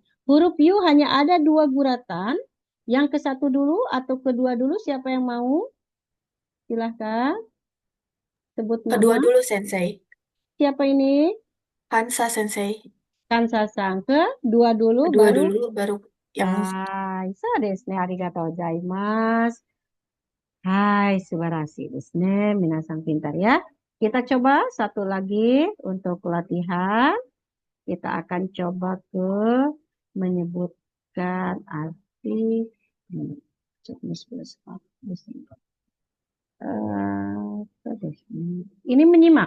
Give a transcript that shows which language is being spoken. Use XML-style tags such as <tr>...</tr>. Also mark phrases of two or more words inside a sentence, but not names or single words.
<id>Huruf U hanya ada 2 guratan. Yang ke 1 dulu atau kedua dulu, siapa yang mau? Silahkan sebut Kedua nama. dulu sensei. Siapa ini? Hansa sensei. Kan Sasang. Kedua dulu, Kedua baru. dulu, baru yang</id> <ja>はい, そうです. ありがとうございます. はい、素晴らしいですね.</ja> <id>Minasang pintar ya. Kita coba satu lagi untuk latihan. Kita akan coba ke menyebutkan arti. Ini menyimak.</id>